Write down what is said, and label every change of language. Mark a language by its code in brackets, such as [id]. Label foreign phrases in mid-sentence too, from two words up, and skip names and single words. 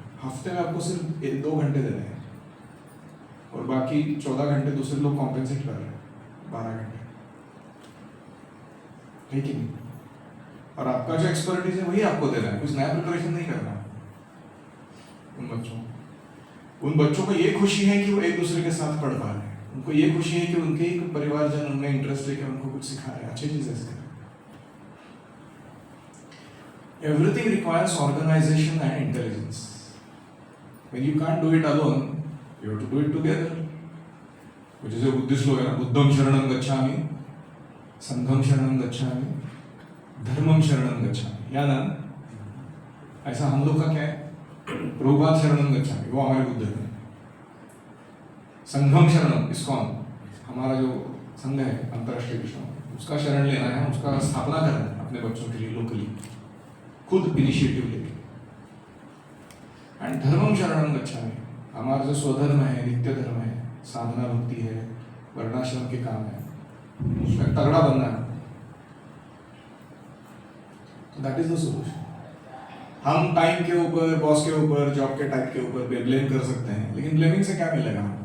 [hi] हफ्ते में आपको सिर्फ 2 घंटे देने हैं और बाकी 14 घंटे दूसरे लोग कॉम्पेंसेट कर रहे हैं, 12 घंटे, है कि नहीं? और आपका जो एक्सपर्टीज है वही आपको देना है, कुछ नया प्रिपरेशन नहीं करना उन बच्चों को। उन बच्चों को ये खुशी है कि वो एक दूसरे के साथ पढ़ पा रहे हैं, उनको ये खुशी है कि उनके ही परिवारजन उनमें इंटरेस्ट लेके उनको कुछ सिखा रहे हैं, अच्छी चीज़ है इसका। [en] Everything requires organization and intelligence. When you can't do it alone, you have to do it together. [hi] जैसे बुद्धिस्ट लोग हैं ना, [pi] बुद्धम शरणं गच्छामि, संघम शरणं गच्छामि, धर्मम शरणं गच्छामि, [hi] या ना? ऐसा हम लोग का क्या है? प्रभुपाद [pi] शरणं गच्छामि, [hi] वो हमारे बुद्ध हैं। [pi] संघम शरणं, [hi] इस्कॉन, हमारा जो संघ है अंतरराष्ट्रीय कृष्ण, उसका शरण लेना है, उसका स्थापना करना है अपने बच्चों के लिए लोकली, खुद इनिशिएटिव लेके। [pi] एंड धर्मम शरणं गच्छामि, [hi] हमारा जो स्वधर्म है, नित्य धर्म है, साधना भक्ति है, वर्णाश्रम के काम है, उसमें तगड़ा बनना है। [en] तो that is the solution. [hi] हम टाइम के ऊपर, बॉस के ऊपर, जॉब के टाइप के ऊपर ब्लेम कर सकते हैं, लेकिन ब्लेमिंग से क्या मिलेगा हमको?